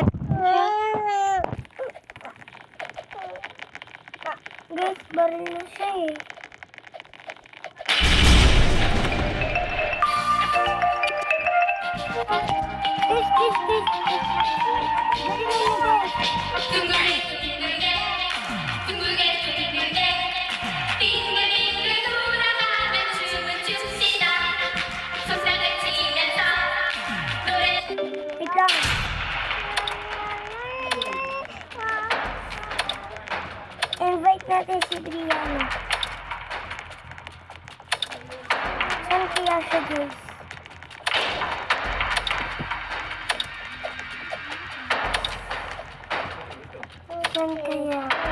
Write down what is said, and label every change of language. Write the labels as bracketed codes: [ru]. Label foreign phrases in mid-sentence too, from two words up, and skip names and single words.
[tl] Guys, baril na siya eh. Guys. Baril na guys. [ko] 빙글빙글 돌아가며 춤을 춥시다. 손뼉을 치면서 노래 [tl] Wait lang. Invite natin si Brianna. Saan kaya siya guys? Saan kaya?